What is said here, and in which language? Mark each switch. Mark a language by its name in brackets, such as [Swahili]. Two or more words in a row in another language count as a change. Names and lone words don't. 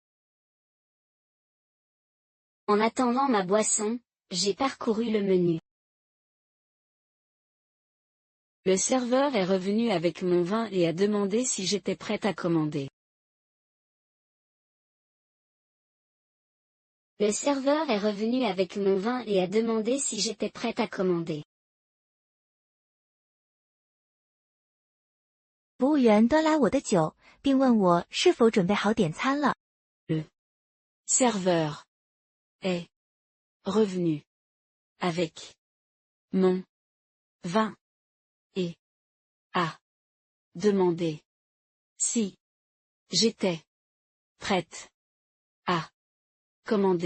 [French] En attendant ma boisson, j'ai parcouru le menu. Le serveur est revenu avec mon vin et a demandé si j'étais prête à commander. Le serveur est revenu avec mon vin et a demandé si j'étais prête à commander. [Chinese] 服务员端来我的酒，并问我是否准备好点餐了。 [French] Le serveur est revenu avec mon vin et a demandé si j'étais prête à commander.